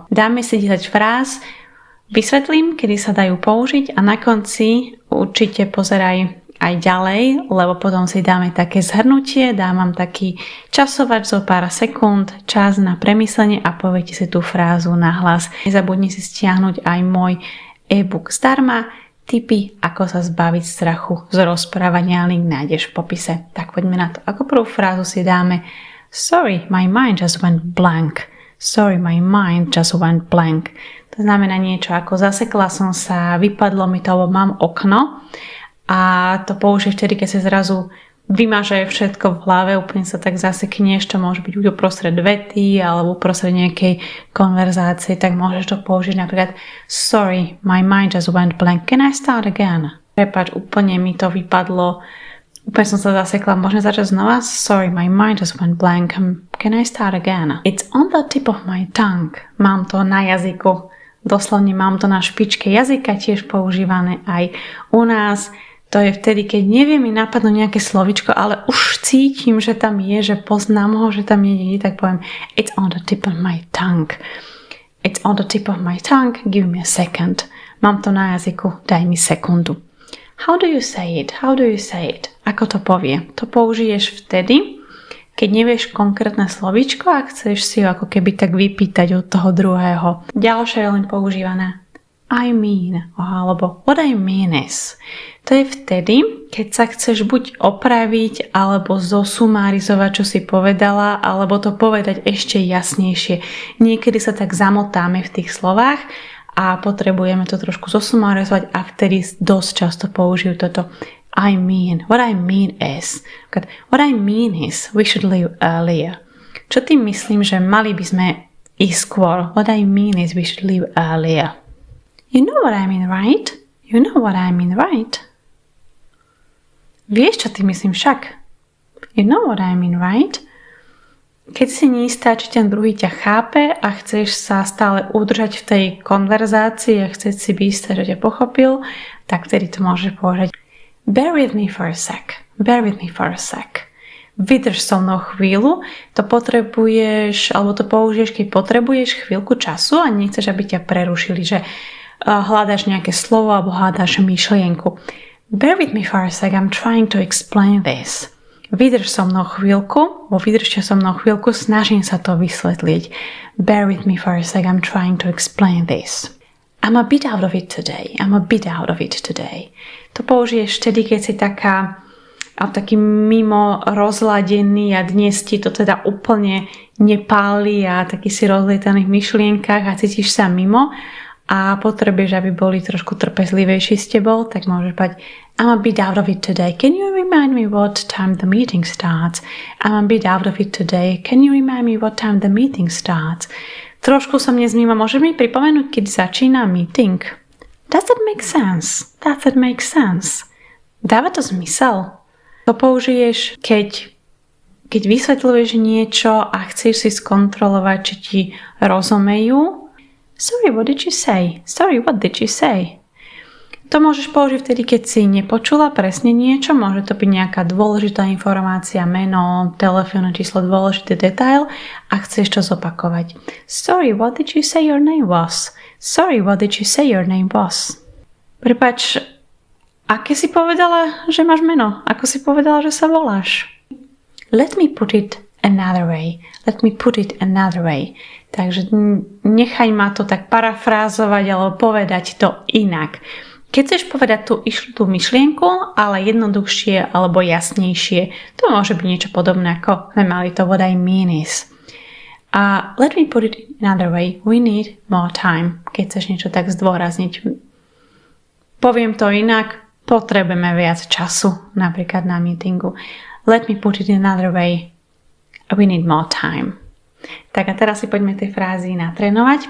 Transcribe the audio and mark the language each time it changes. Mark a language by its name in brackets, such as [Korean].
[Slovak] Dáme si 10 fráz, vysvetlím, kedy sa dajú použiť a na konci určite pozeraj aj ďalej, lebo potom si dáme také zhrnutie, dám vám taký časovač zo pár sekúnd, čas na premyslenie a poviete si tú frázu nahlas. Nezabudni si stiahnuť aj môj e-book zdarma, tipy, ako sa zbaviť strachu z rozprávania, link nájdeš v popise. Tak poďme na to. Ako prvú frázu si dáme [English] Sorry, my mind just went blank. Sorry, my mind just went blank. [Slovak] To znamená niečo ako zasekla som sa, vypadlo mi to, lebo mám okno. A to použiješ vtedy, keď sa zrazu vymaže všetko v hlave, úplne sa tak zasekneš, to môže byť uprostred vety alebo uprostred nejakej konverzácie, tak môžeš to použiť napríklad [English] Sorry, my mind just went blank, can I start again? [Slovak] Prepáč, úplne mi to vypadlo, úplne som sa zasekla, môžeme začať znova? [English] Sorry, my mind just went blank, can I start again? It's on the tip of my tongue, [Slovak] mám to na jazyku, doslovne mám to na špičke jazyka, tiež používané aj u nás. To je vtedy, keď nevie mi napadnúť nejaké slovičko, ale už cítim, že tam je, že poznám ho, že tam je, tak poviem [English] It's on the tip of my tongue. It's on the tip of my tongue, give me a second. [Slovak] Mám to na jazyku, daj mi sekundu. [English] How do you say it? How do you say it? [Slovak] Ako to povie? To použiješ vtedy, keď nevieš konkrétne slovičko a chceš si ho ako keby tak vypýtať od toho druhého. Ďalšie je len používané I mean, alebo [English] what I mean is. [Slovak] To je vtedy, keď sa chceš buď opraviť, alebo zosumarizovať, čo si povedala, alebo to povedať ešte jasnejšie. Niekedy sa tak zamotáme v tých slovách a potrebujeme to trošku zosumarizovať a vtedy dosť často použijú toto I mean. [English] What I mean is. What I mean is we should leave earlier. [Slovak] Čo tým myslím, že mali by sme ísť skôr? [English] What I mean is we should leave earlier. You know what I mean, right? You know what I mean, right? [Slovak] Vieš, čo ty myslím však? [English] You know what I mean, right? [Slovak] Keď si neistá, či ten druhý ťa chápe a chceš sa stále udržať v tej konverzácii a chceš si byť istá, že ťa pochopil, tak vtedy to môžeš povedať [English] Bear with me for a sec. Bear with me for a sec. [Slovak] Vydrž so mnou chvíľu, to potrebuješ, alebo to použiješ, keď potrebuješ chvíľku času a nechceš, aby ťa prerušili, že hľadáš nejaké slovo alebo hľadáš myšlienku. [English] Bear with me for a sec, I'm trying to explain this. [Slovak] Vydrž so mnou chvíľku, vydržte so mnou chvíľku, snažím sa to vysvetliť. [English] Bear with me for a sec, I'm trying to explain this. I'm a bit out of it today. I'm a bit out of it today. [Slovak] To použiješ vtedy, keď si taký mimo rozladený a dnes ti to teda úplne nepáli a taký si rozlietaný v myšlienkach a cítiš sa mimo a potrebuješ, aby boli trošku trpezlivejší s tebou, tak môžeš povedať I'm a bit out of it today. [English] Can you remind me what time the meeting starts? I'm a bit out of it today. Can you remind me what time the meeting starts? [Slovak] Trošku som dnes mimo. Môžeš mi pripomenúť, keď začína meeting? [English] Does that make sense? Does that make sense? [Slovak] Dáva to zmysel? To použiješ, keď vysvetľuješ niečo a chceš si skontrolovať, či ti rozumejú. [English] Sorry, what did you say? [Slovak] Sorry, what did you say? To môžeš použiť vtedy, keď si nepočula presne niečo. Môže to byť nejaká dôležitá informácia, meno, telefónne číslo, dôležitý detail a chceš to zopakovať. [English] Sorry, what did you say your name was? Sorry, what did you say your name was? [Slovak] Prepáč, aké si povedala, že máš meno? Ako si povedala, že sa voláš? [English] Let me put it another way. Let me put it another way. [Slovak] Takže nechaj ma to tak parafrázovať alebo povedať to inak. Keď chceš povedať tú myšlienku, ale jednoduchšie alebo jasnejšie, to môže byť niečo podobné ako sme mali to [English] what I mean is. A let me put it another way. We need more time. [Slovak] Keď chceš niečo tak zdôrazniť. Poviem to inak, potrebujeme viac času, napríklad na meetingu. [English] Let me put it another way. We need more time. [Slovak] Tak a teraz si poďme tej frázy natrénovať.